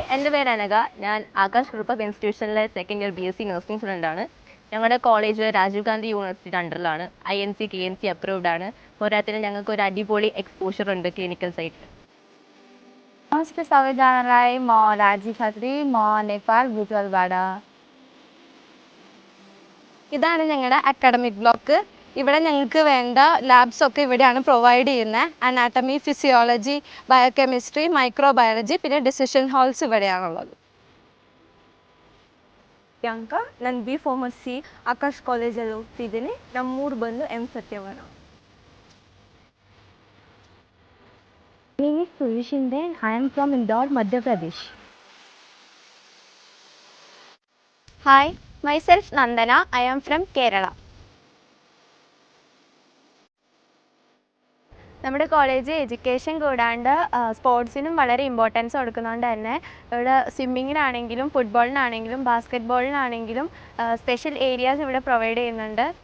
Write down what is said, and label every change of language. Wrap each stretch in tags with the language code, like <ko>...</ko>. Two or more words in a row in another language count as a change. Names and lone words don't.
<ml>എൻ്റെ പേര് അനഘ. ഞാൻ ആകാശ് ഗ്രൂപ്പ് ഓഫ് ഇൻസ്റ്റിറ്റ്യൂഷനിലെ</ml> <en>second year BSc nursing</en> <ml>സ്റ്റുഡൻ്റാണ്. ഞങ്ങളുടെ കോളേജ് രാജീവ് ഗാന്ധി യൂണിവേഴ്സിറ്റിയുടെ അണ്ടറിലാണ്. INC KNC അപ്രൂവ്ഡ് ആണ്. പോരാത്തിന് ഞങ്ങൾക്ക് ഒരു അടിപൊളി എക്സ്പോഷർ ഉണ്ട് ക്ലിനിക്കൽ സൈറ്റിൽ.</ml> <ne>नमस्ते सबैजनालाई, म राजी खत्री, म नेपाल बुटवलबाट।</ne> <ml>ഇതാണ് ഞങ്ങളുടെ</ml> <en>academic block.</en> <ml>ഇവിടെ ഞങ്ങൾക്ക് വേണ്ട ലാബ്സ് ഒക്കെ ഇവിടെയാണ് പ്രൊവൈഡ് ചെയ്യുന്നത്.</ml> <en>anatomy, physiology, biochemistry, microbiology,</en> <ml>പിന്നെ</ml> <en>decision halls</en> <ml>ഇവിടെയാണുള്ളത്.</ml> <kn>ಪ್ರಿಯಾಂಕಾ, ನಾನು B.Pharmacy ಆಕಾಶ್ ಕಾಲೇಜಲ್ಲಿ ಓದ್ತಿದ್ದೀನಿ. ನಮ್ಮೂರು ಬಂದು M. ಸತ್ಯವನ.</kn> <en>My name is Suvi Shinde. I am from Indore, Madhya Pradesh. Hi, myself Nandana. I am from Kerala.</en> <ml>നമ്മുടെ കോളേജ് എഡ്യൂക്കേഷൻ കൂടാണ്ട് സ്പോർട്സിനും വളരെ ഇമ്പോർട്ടൻസ് കൊടുക്കുന്നതുകൊണ്ട് തന്നെ ഇവിടെ സ്വിമ്മിങ്ങിനാണെങ്കിലും ഫുട്ബോളിനാണെങ്കിലും ബാസ്കറ്റ് ബോളിനാണെങ്കിലും</ml> <en>special areas</en> <ml>ഇവിടെ പ്രൊവൈഡ് ചെയ്യുന്നുണ്ട്.</ml>